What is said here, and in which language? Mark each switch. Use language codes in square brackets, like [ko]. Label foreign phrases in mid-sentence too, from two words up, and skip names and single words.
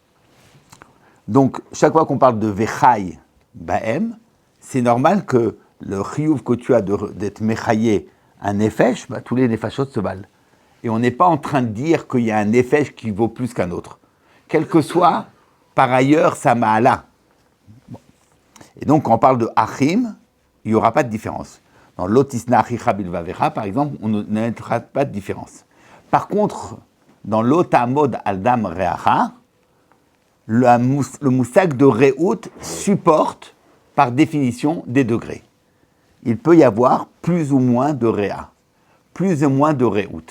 [fr] Donc, chaque fois qu'on parle de [he] וחי בהם, [fr] c'est normal que le chiyuv que tu as d'être mechaye un nefesh, tous les nefashot se valent. Et on n'est pas en train de dire qu'il y a un nefesh qui vaut plus qu'un autre. Quel que soit, par ailleurs, sa ma'ala. Bon. Et donc, quand on parle de achim, il n'y aura pas de différence. Dans [he] לא תשנא אחיך בלבבך, [fr] par exemple, on ne mettra pas de différence. Par contre, dans [he] לא תעמוד על דם רעך, [fr] le moussak de re'ut supporte, par définition, des degrés. Il peut y avoir plus ou moins de réa, plus ou moins de re'ut.